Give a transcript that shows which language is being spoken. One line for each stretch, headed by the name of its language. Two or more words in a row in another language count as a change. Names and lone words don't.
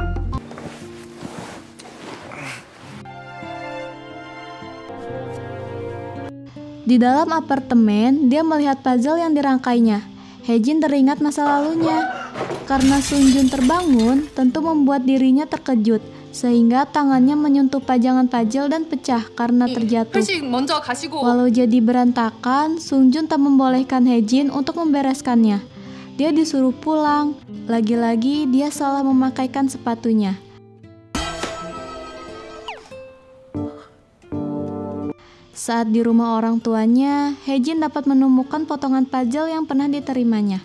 Indonesian: Di dalam apartemen, dia melihat puzzle yang dirangkainya. Haejin teringat masa lalunya. Karena Sung Jun terbangun, tentu membuat dirinya terkejut, sehingga tangannya menyentuh pajangan puzzle dan pecah karena terjatuh.
Korean: 회식 먼저 가시고.
Indonesian: Walau jadi berantakan, Sung Jun tak membolehkan Haejin untuk membereskannya. Dia disuruh pulang. Lagi-lagi dia salah memakaikan sepatunya. Saat di rumah orang tuanya, Haejin dapat menemukan potongan puzzle yang pernah diterimanya.